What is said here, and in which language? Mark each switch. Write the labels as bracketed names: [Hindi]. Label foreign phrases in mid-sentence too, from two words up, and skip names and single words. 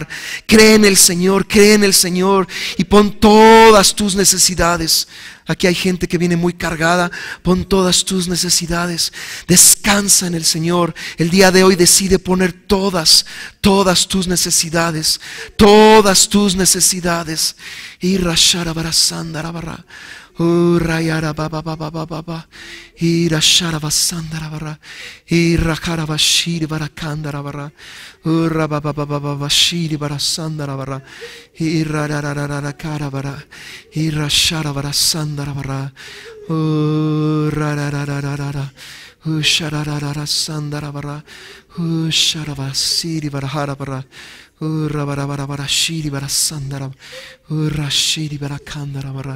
[Spanish] Cree en el Señor, cree en el Señor y pon todas tus necesidades. Aquí hay gente que viene muy cargada. Pon todas tus necesidades. Descansa en el Señor. El día de hoy decide poner todas tus necesidades. Todas tus necesidades. Y rashara barasandara barra. Rayara baba baba baba. Y rashara basandara barra. Y rakara bashiri barakandara barra. Rababa baba bashiri barasandara barra. Y rarararara cara barra. Y rashara barasandara barra. Rarararara. Shararara sandara barra. Sharabasiri barahara barra. Rabarabara shiri barasandara. Rashiri barakandara barra.